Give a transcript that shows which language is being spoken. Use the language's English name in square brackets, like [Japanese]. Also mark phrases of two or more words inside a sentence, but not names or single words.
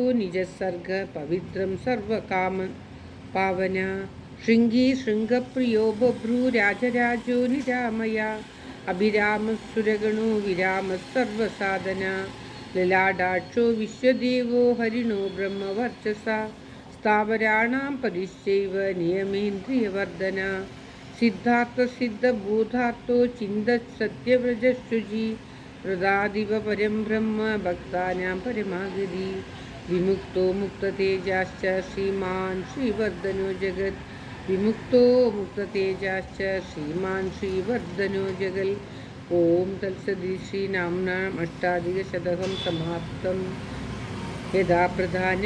[Sanskrit] നിജസർഗ പവിത്രം സർവകാമ പാവന ശൃംഗീ ശൃംഗപ്രിയോ ബഭ്രൂ രാജരാജോ നിരാമയ അഭിരാമസുരഗണോ വിരാമ സർവസാധന ലലാടാക്ഷോ വിശ്വദേവോ ഹരിണോ ബ്രഹ്മവർച്ചസ സ്ഥാവരാണാം പരിശ്ചൈവ നിയമേന്ദ്രിയവർദ്ധന സിദ്ധാർത്ഥസിദ്ധഭൂതാർത്ഥോ ചിന്തസത്യവ്രജശുചി പ്രദാദിവ പരം ബ്രഹ്മ ഭക്താനാം പരമാഗതി विमुक्तो मुक्ततेजाश्च श्रीमान् श्रीवर्धनो जगत् विमुक्तो मुक्ततेजाश्च श्रीमान् श्रीवर्धनो जगल् ॐ तत्सदि श्रीनाम्नाम् अष्टाधिकशतकं समाप्तम् यदा प्रधान्यं